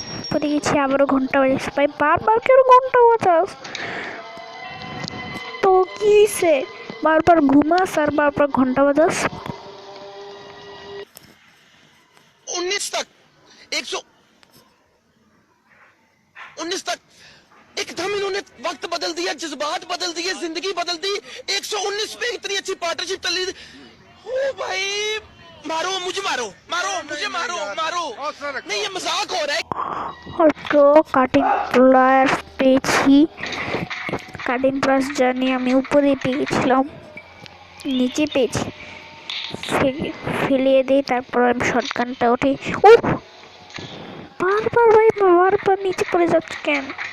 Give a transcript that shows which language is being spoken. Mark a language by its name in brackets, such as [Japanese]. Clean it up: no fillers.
[Bangla] পড়ে গেছি, আবারও ঘন্টা বাজাস ভাই, বারবার কেন ঘন্টা বাজাস? তো কি সে বারবার ঘুমাস আর বারবার ঘন্টা বাজাস? [Hindi] 19 तक 119 तक एकदम इन्होंने वक्त बदल दिया, जज्बात बदल दिए, जिंदगी बदल दी। 119 पे इतनी अच्छी पार्टनरशिप चल रही थी। ओ भाई, मारो मुझे, मारो मारो मुझे, मारो मारो, नहीं ये मजाक हो रहा है। [Bangla] তো কাটিং প্লাস পেয়েছি। কাটিং প্লাস জানি আমি উপরে পেয়েছিলাম, নিচে পেয়েছি। ফেলিয়ে দিই, তারপর আমি শটগানটা উঠি। ও বারবার ভাই, বারবার নিচে পড়ে যাচ্ছে কেন?